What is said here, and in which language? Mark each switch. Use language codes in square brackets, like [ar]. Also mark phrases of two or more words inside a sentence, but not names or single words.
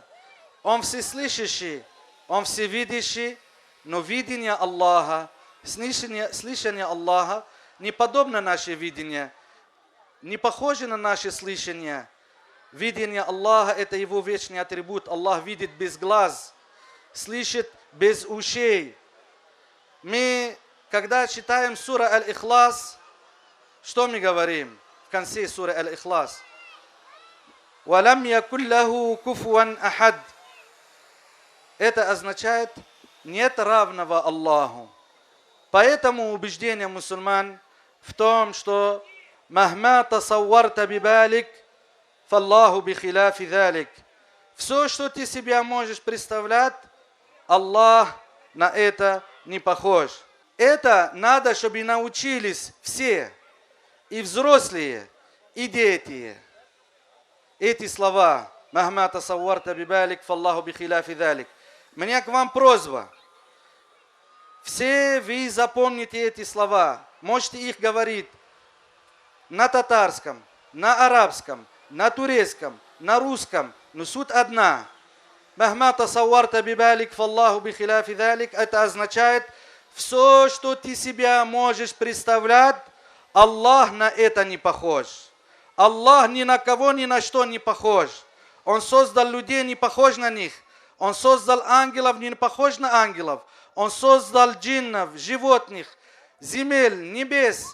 [ru] Он всеслышащий, Он всевидящий, но видение Аллаха, слышание Аллаха не подобно наше видение, не похоже на наше слышание. Видение Аллаха – это Его вечный атрибут. Аллах видит без глаз, слышит без ушей. Мы, когда читаем сура Аль-Ихлас, что мы говорим в конце суры Аль-Ихлас? [ar] «ولم يكن له كفوا أحد». [ru] Это означает «нет равного Аллаху». Поэтому убеждение мусульман в том, что [ar] «مهما تصورت ببالك، فالله بخلاف ذلك». [ru] Все, что ты себя можешь представлять, Аллах на это не похож. Это надо, чтобы научились все, и взрослые, и дети. Эти слова [ar] «مهما تصورت ببالك، فالله بخلاف ذلك». [ru] У меня к вам просьба. Все вы запомните эти слова. Можете их говорить на татарском, на арабском, на турецком, на русском. Но суть одна. [ar] «مهما تصورت ببالك، فالله بخلاف ذلك». [ru] Это означает, все, что ты себя можешь представлять, Аллах на это не похож. Аллах ни на кого, ни на что не похож. Он создал людей, не похож на них. Он создал ангелов, не похож на ангелов. Он создал джиннов, животных, земель, небес.